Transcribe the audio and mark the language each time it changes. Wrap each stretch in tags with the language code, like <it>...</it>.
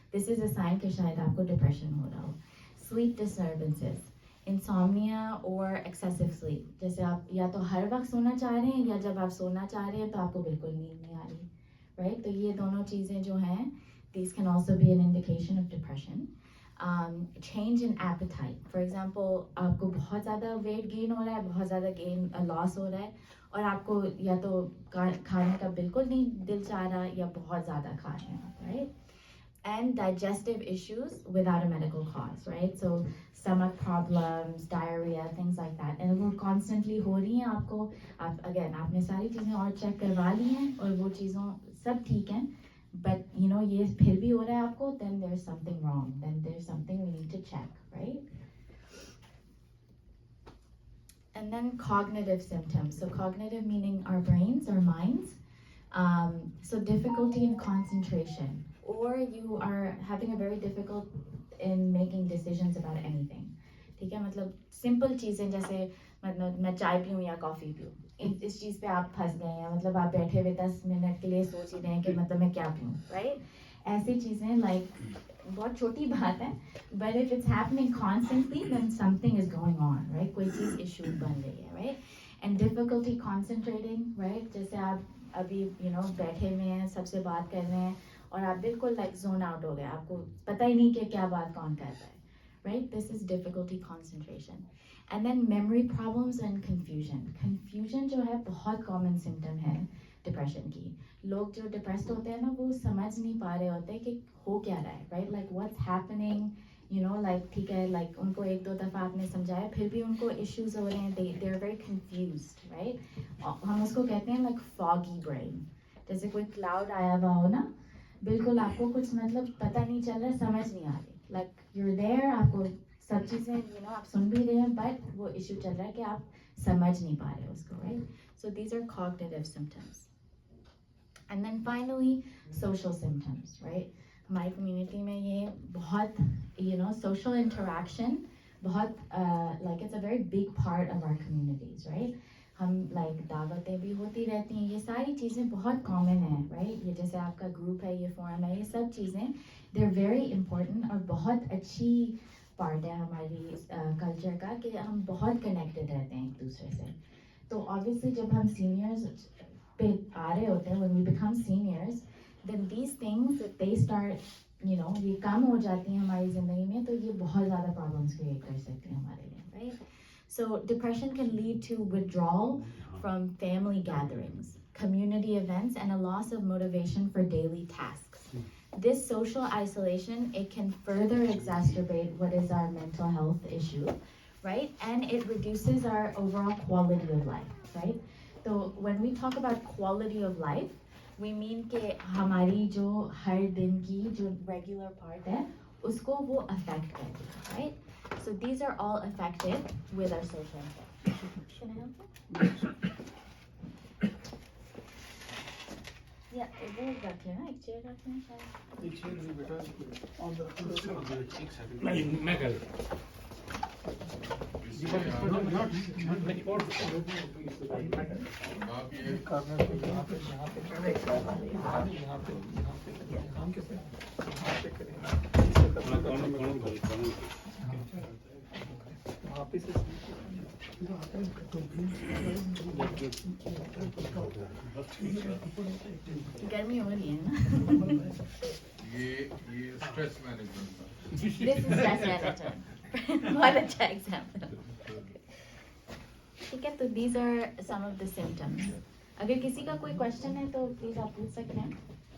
<en>This is a sign</en> <hi>कि शायद आपको depression हो रहा हो. Sleep disturbances, इंसोम्निया और एक्सेसिव स्लीप, जैसे आप या तो हर वक्त सोना चाह रहे हैं या जब आप सोना चाह रहे हैं तो आपको बिल्कुल नींद नहीं आ रही, राइट. तो ये दोनों चीज़ें जो हैं,</hi> <en>these can also be an indication of depression. Change in appetite, for example,</en> <hi>आपको बहुत ज़्यादा वेट गेन हो रहा है, बहुत ज़्यादा लॉस हो रहा है, और आपको या तो खाने का बिल्कुल नहीं दिल चाह रहा या बहुत ज़्यादा खा रहे हैं, right.</hi> <en>And digestive issues without a medical cause, right? So stomach problems, diarrhea, things like that.</en> <hi>And वो constantly हो रही हैं आपको, आप again आपने सारी चीज़ें और चेक करवा ली हैं और वो चीज़ों सब ठीक हैं, but you know ये फिर भी हो रहा है आपको,</hi> <en>then there's something wrong, then there's something we need to check,</en> <hi>right?</hi> <en>And then cognitive symptoms. So cognitive meaning our brains, our minds. So difficulty in concentration, or you are having a very difficult in making decisions about anything.</en> <hi>ठीक है, मतलब simple चीज़ें जैसे मतलब मैं चाय पीऊँ या coffee पीऊँ, इस चीज़ पे आप फंस गए हैं, मतलब आप बैठे हुए 10 मिनट के लिए सोच ही रहे हैं कि मतलब मैं क्या पीऊँ, right? ऐसी चीज़ें like बहुत छोटी बात है,</hi> <en>but if it's happening constantly, then something is going on,</en> <hi>right? कोई चीज़ issue बन रही है, right?</hi> <en>And difficulty concentrating, right?</en> <hi>जैसे आप अभी you know बैठे हुए हैं, सबसे बात कर रहे हैं और आप बिल्कुल like zone out हो गए, आपको पता ही नहीं कि क्या बात कौन कर रहा है, right?</hi> <en>This is difficulty concentration. And then memory problems and confusion.</en> <hi>Confusion जो है बहुत common symptom है depression की. लोग जो depressed होते हैं ना, वो समझ नहीं पा रहे होते कि हो क्या रहा है, right? Like</hi> <en>what's happening, you know,</en> <hi>like ठीक है, like उनको एक दो दफ़ा आपने समझाया, फिर भी उनको issues हो रहे हैं,</hi> <en>they're very confused,</en> <hi>right? हम उसको कहते हैं like foggy brain. जैसे कोई cloud आया हुआ हो ना, बिल्कुल आपको कुछ मतलब पता नहीं चल रहा, समझ नहीं आ रही,</hi> <en>like you're there,</en> <hi>आपको सब चीज़ें you know आप सुन भी रहे हैं, but वो issue चल रहा है कि आप समझ नहीं पा रहे उसको, right?</hi> <en>So these are cognitive symptoms. And then finally social symptoms, right?</en> <hi>हमारी community में ये बहुत you know social interaction बहुत like</hi> <en>it's a very big part of our communities,</en> <hi>right? हम like दावतें भी होती रहती हैं, ये सारी चीज़ें बहुत common हैं, right? ये जैसे आपका group है, ये forum है, ये सब चीज़ें</hi> <en>they're very important</en> <hi>और बहुत अच्छी part है हमारी culture का कि हम बहुत connected रहते हैं एक दूसरे से. तो obviously जब हम seniors पे आ रहे होते हैं,</hi> <en>when we become seniors, then these things they start you know</en> <hi>ये कम हो जाती हैं हमारी ज़िंदगी में, तो ये बहुत ज़्यादा problems create कर सकते हैं हमारे लिए, right?</hi> <en>So depression can lead to withdrawal from family gatherings, community events, and a loss of motivation for daily tasks. This social isolation, it can further exacerbate what is our mental health issue, right? And it reduces our overall quality of life, right? So when we talk about quality of life, we mean</en> <hi>कि हमारी जो हर दिन की जो regular part है, उसको वो affect करती है,</hi> <en>right? So these are all affected with our social impact. Can I help you?</en> <hi>Yeah, वो रख लेना, एक chair रख लेना शायद. एक चीज़ नहीं बेटा, एक सेकंड मैं कर आप ये गर्मी हो रही है ना. ये स्ट्रेस मैनेजमेंट का</hi> <en>This is stress management.</en> <hi>बहुत अच्छा एग्जाम्पल. ठीक है, तो</hi> <en>these are some of the symptoms.</en> <hi>अगर किसी का कोई क्वेश्चन है तो प्लीज आप पूछ सकते हैं.</hi>